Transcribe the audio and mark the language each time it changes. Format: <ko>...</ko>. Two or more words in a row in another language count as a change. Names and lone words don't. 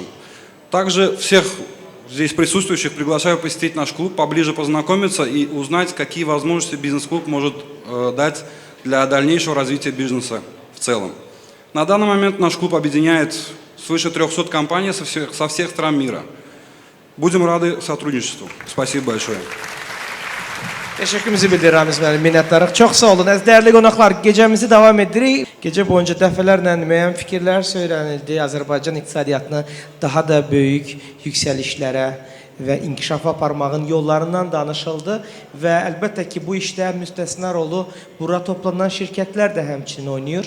<ru>Также всех здесь присутствующих приглашаю посетить наш клуб, поближе познакомиться и узнать, какие возможности бизнес-клуб может дать для дальнейшего развития бизнеса в целом. На данный момент наш клуб объединяет свыше 300 компаний со всех стран мира. Будем рады сотрудничеству. Спасибо большое.</ru> <az>Təşəkkürümüzü bildirirəm, minnətdarıq. Çox sağ olun. Dəyərli qonaqlar, gecəmizi davam edirik. Gecə boyunca dəfələrlə müəyyən fikirlər söylənildi. Azərbaycan iqtisadiyyatını daha da böyük yüksəlişlərə və inkişafa aparmağın yollarından danışıldı və əlbəttə ki, bu işdə müstəsna rolu bura toplanan şirkətlər də həmçinin oynayır.</az>